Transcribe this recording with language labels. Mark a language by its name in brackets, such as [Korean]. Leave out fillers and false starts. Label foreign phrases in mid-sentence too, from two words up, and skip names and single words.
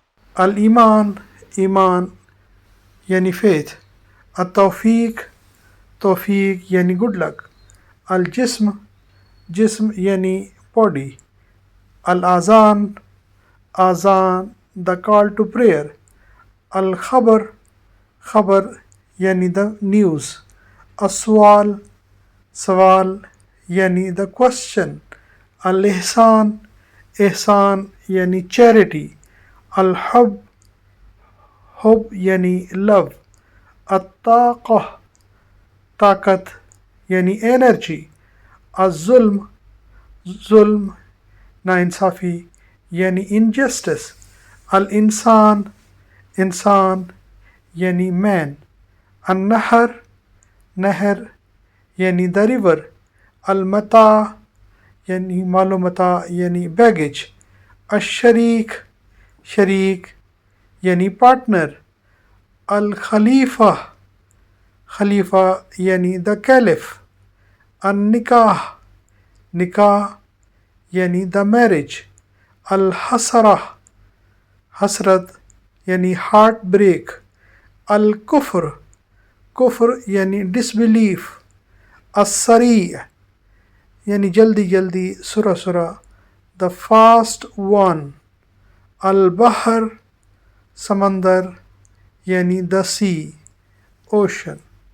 [Urdu] الایمان ایمان یعنی faith. التوفیق توفیق یعنی good luck. الجسم جسم یعنی body. الاذان آذان [English] the call to prayer. [Urdu] الخبر خبر یعنی [English] the news. [Urdu] السؤال سوال یعنی [English] the question. [Urdu] الاحسان احسان یعنی charity. الحب حب یعنی love. الطاقة طاقت یعنی energy. الظلم ظلم ناانصافی یعنی injustice. الانسان انسان یعنی man. النہر نہر یعنی [English] the river. [Urdu] المتاع یعنی مال و متاع یعنی baggage. الشریک شریک یعنی partner. الخلیفہ خلیفہ یعنی [English] the caliph. [Urdu] النکاح نکاح یعنی [English] the marriage. [Urdu] الحسرہ حسرت یعنی [English] heart break. [Urdu] الکفر کفر یعنی disbelief. السریع یعنی جلدی جلدی [Arabic] سرعہ سرعہ [English] the fast one. [Urdu] البحر سمندر یعنی [English] the sea ocean.